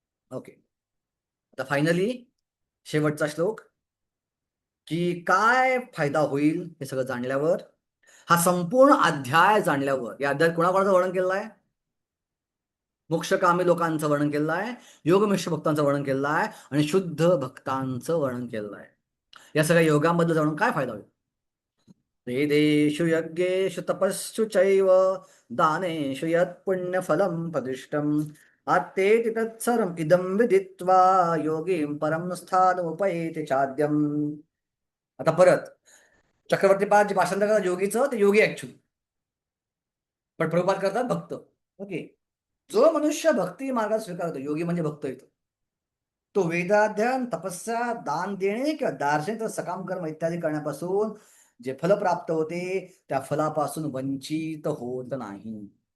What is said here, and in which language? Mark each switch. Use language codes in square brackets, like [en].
[mr] Okay, आता finally शेवटचा श्लोक की काय फायदा होईल हे सगळं जाणल्यावर. हा संपूर्ण अध्याय जाणल्यावर, या अध्यायात कोणाकोणाचं वर्णन केलेलं आहे? मोक्षकामी लोकांचं वर्णन केलेलं आहे, योगमिश्र भक्तांचं वर्णन केलेलं आहे आणि शुद्ध भक्तांचं वर्णन केलेलं आहे. या सगळ्या योगांबद्दल जाणून काय फायदा होईल? [sa] वेदेषु यज्ञेषु तपस्सु चैव दानेषु यत् पुण्यफलं प्रतिष्ठम् आत्तेति तत्सर्वम् इदं विदित्वा योगीं परम स्थानमुपैति चाद्यम्. [mr] आता परत चक्रवर्ती पाद जे भाषांतर करतात योगीचं, ते योगी ऍक्च्युअली, पण प्रभुपाद करतात भक्त. ओके, जो मनुष्य भक्ती मार्गात स्वीकारतो, योगी म्हणजे भक्त येतो, तो वेदाध्ययन, तपस्या, दान देणे किंवा दार्शनिक सकाम कर्म इत्यादी करण्यापासून जे फल प्राप्त होते त्या फलापासून वंचित होत नाही.